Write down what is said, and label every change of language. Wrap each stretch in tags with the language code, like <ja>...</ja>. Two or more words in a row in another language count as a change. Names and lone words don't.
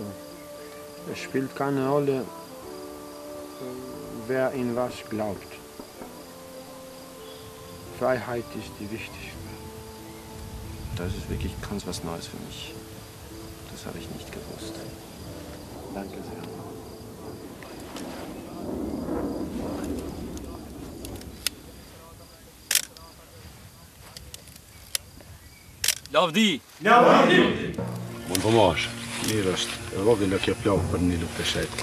<de>Es spielt keine Rolle, wer in was glaubt. Freiheit ist die wichtigste. Das ist wirklich ganz was Neues für mich. Das habe ich nicht gewusst. Danke sehr.</de> <sq>Lavdi! Mund po mash. Mirë është. E vogël kjo plagë për një luftë shejt.</sq>